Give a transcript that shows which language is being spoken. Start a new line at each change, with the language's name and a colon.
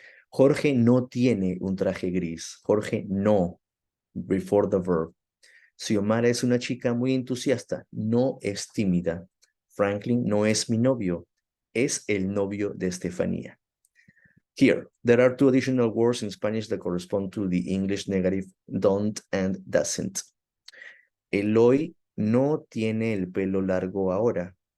Spanish: Jorge no tiene un traje gris. Jorge no,
English: before the verb.
Spanish: Xiomara es una chica muy entusiasta. No es tímida. Franklin no es mi novio. Es el novio de Estefanía.
English: Here, there are two additional words in Spanish that correspond to the English negative don't and doesn't.
Spanish: Eloy no tiene el pelo largo ahora.